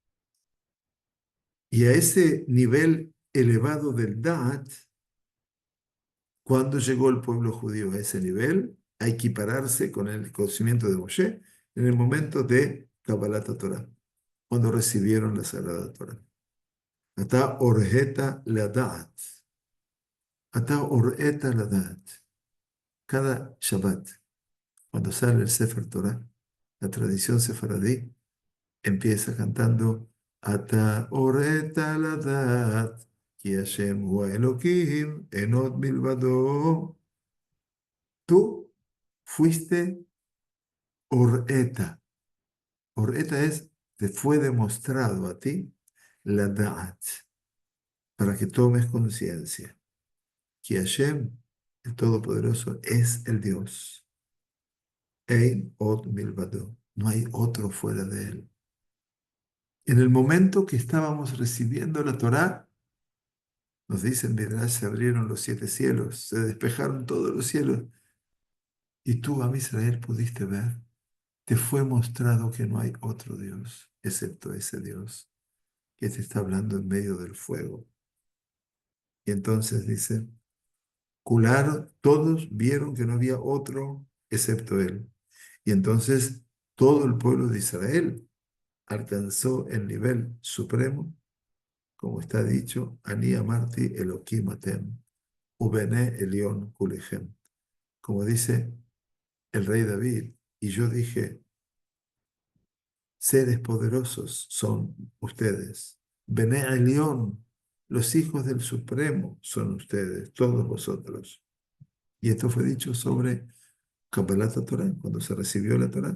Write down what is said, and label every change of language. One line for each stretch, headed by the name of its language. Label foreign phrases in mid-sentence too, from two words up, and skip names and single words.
Spanish: Y a ese nivel elevado del Da'at, cuando llegó el pueblo judío a ese nivel, a equipararse con el conocimiento de Moshe en el momento de
Hebrew: קבלת תורה,
Spanish: cuando recibieron la Sagrada Torah.
Hebrew: אתה הראת לדעת. אתה הראת לדעת.
Spanish: Cada Shabbat, cuando sale el
Hebrew: ספר תורה,
Spanish: la tradición sefaradí empieza cantando
Hebrew: אתה הראת לדעת כי השם הוא האלהים אין עוד מלבדו.
Spanish: Tú fuiste oreta. Oreta es, te fue demostrado a ti la da'at, para que tomes conciencia. Que Hashem, el Todopoderoso, es el Dios.
Hebrew: אין עוד מלבדו.
Spanish: No hay otro fuera de él. En el momento que estábamos recibiendo la Torá, nos dicen, Midrash, se abrieron los siete cielos, se despejaron todos los cielos Y tú, a Israel, pudiste ver, te fue mostrado que no hay otro Dios, excepto ese Dios que te está hablando en medio del fuego. Y entonces dice, todos vieron que no había otro excepto él. Y entonces todo el pueblo de Israel alcanzó el nivel supremo, como está dicho,
Hebrew: אני אמרתי אלהים אתם ובני עליון כלכם.
Spanish: Como dice el rey David, y yo dije, seres poderosos son ustedes.
Hebrew: בני עליון,
Spanish: los hijos del Supremo son ustedes, todos vosotros. Y esto fue dicho sobre
Hebrew: קבלת תורה,
Spanish: cuando se recibió la Torah.